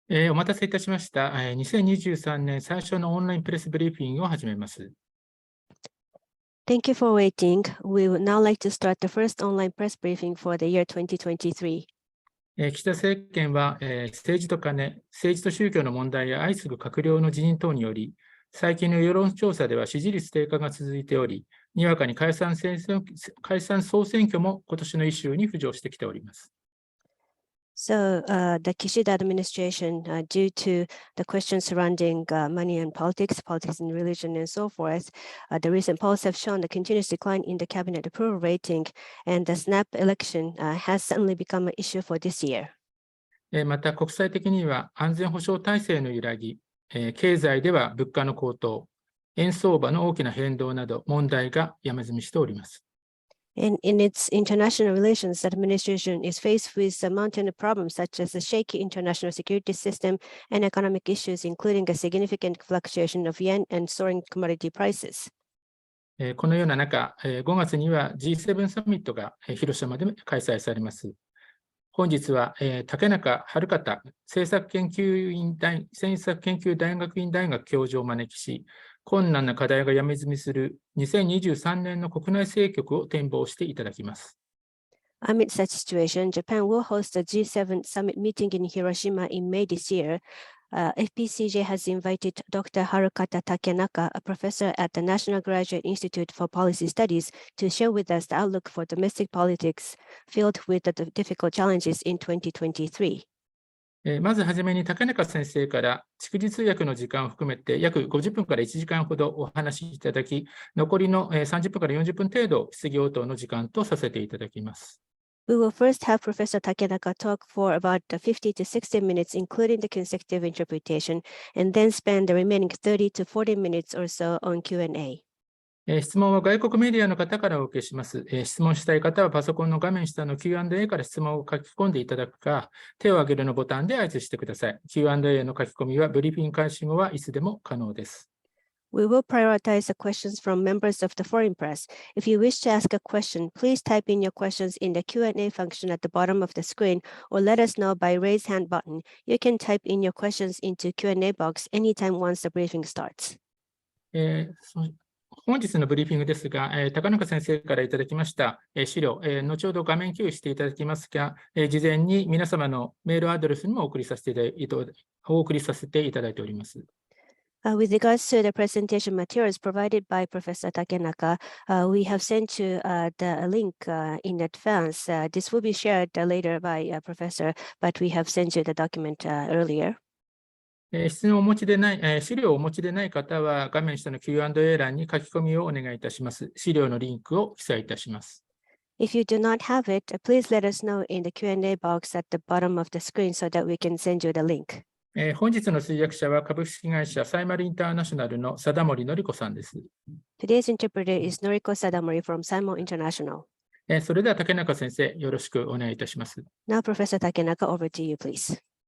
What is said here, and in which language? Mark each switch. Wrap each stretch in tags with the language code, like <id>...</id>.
<ja>お待たせいたしました。2023年最初のオンラインプレスブリーフィングを始めます。</ja> <en>Thank you for waiting. We would now like to start the first online press briefing for the year 2023.</en> <ja>岸田政権は、政治と金、政治と宗教の問題や相次ぐ閣僚の辞任等により、最近の世論調査では支持率低下が続いており、にわかに解散総選挙も今年のイシューに浮上してきております。</ja> <en>So the Kishida administration, due to the questions surrounding money and politics and religion and so forth, the recent polls have shown the continuous decline in the cabinet approval rating, and the snap election has suddenly become an issue for this year.</en> <ja>また国際的には安全保障体制の揺らぎ、経済では物価の高騰、円相場の大きな変動など問題が山積みしております。</ja> <en>And in its international relations, the administration is faced with a mountain of problems such as a shaky international security system and economic issues, including a significant fluctuation of yen and soaring commodity prices.</en> <ja>このような中、5月には G7 サミットが広島で開催されます。本日は竹中春方政策研究大学院大学教授をお招きし、困難な課題が山積みする2023年の国内政局を展望していただきます。</ja> <en>Amid such situation, Japan will host a G7 summit meeting in Hiroshima in May this year. FPCJ has invited Dr. Harukata Takenaka, a professor at the National Graduate Institute for Policy Studies, to share with us the outlook for domestic politics filled with the difficult challenges in 2023.</en> <ja>まずはじめに竹中先生から逐次通訳の時間を含めて約50分から1時間ほどお話しいただき、残りの30分から40分程度質疑応答の時間とさせていただきます。</ja> <en>We will first have Professor Takenaka talk for about 50 to 60 minutes, including the consecutive interpretation, and then spend the remaining 30 to 40 minutes or so on Q&A.</en> <ja>質問は外国メディアの方からお受けします。質問したい方はパソコンの画面下の Q&A から質問を書き込んでいただくか、手を挙げるのボタンで合図してください。 Q&A の書き込みはブリーフィング開始後はいつでも可能です。</ja> <en>We will prioritize the questions from members of the foreign press. If you wish to ask a question, please type in your questions in the Q&A function at the bottom of the screen or let us know by raise hand button. You can type in your questions into Q&A box anytime once the briefing starts.</en> <ja>本日のブリーフィングですが、高中先生からいただきました資料、後ほど画面共有していただきますが、事前に皆様のメールアドレスにもお送りさせていただいております。</ja> <en>With regards to the presentation materials provided by Professor Takenaka, we have sent you the link in advance. This will be shared later by Professor, but we have sent you the document earlier.</en> <ja>資料をお持ちでない方は、画面下の Q&A 欄に書き込みをお願いいたします。資料のリンクを記載いたします。</ja> <en>If you do not have it, please let us know in the Q&A box at the bottom of the screen so that we can send you the link.</en> <ja>本日の通訳者は株式会社サイマルインターナショナルの貞森典子さんです。</ja> <en>Today's interpreter is Noriko Sadamori from Simon International.</en> <ja>それでは竹中先生、よろしくお願いいたします。</ja> <en>Now, Professor Takenaka, over to you, please.</en>